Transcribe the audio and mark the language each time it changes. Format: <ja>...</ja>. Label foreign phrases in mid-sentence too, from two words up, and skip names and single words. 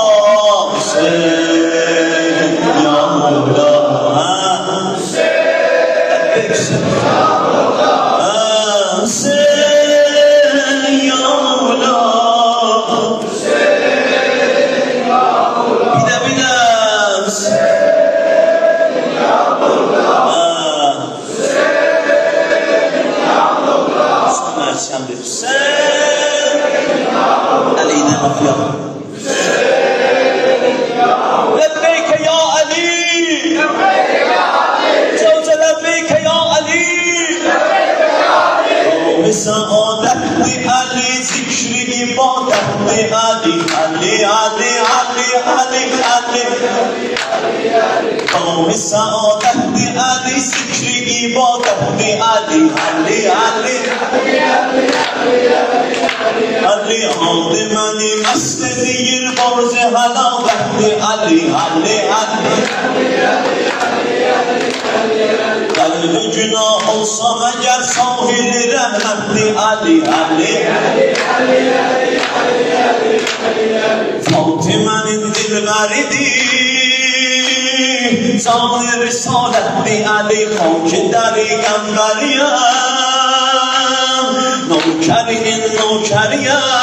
<tr>Hüseyin ya Mevla Hüseyin ya Mevla Hüseyin ya Mevla Hüseyin Ali'den okuyalım.</tr> <ar>Lebbeyke ya Ali</ar> <tr>Cevze</tr> <ar>lebbeyke ya Ali</ar> <tr>Kavmi saadetli Ali zikri ibadetli Ali Ali Ali Ali Ali Ali Kavmi saadetli Ali zikri ibadetli Ali Ali Ali</tr> <az>Ali aldı məni məst edir borc həlavətli Ali Ali Ali Qəlbi günah olsa məgər sahili rəhmətli Ali Ali Fatimənin dilbəridir Canı risalətli Ali Xanki dəri qəmbəriyəm Nokərinin nokəriyə</az>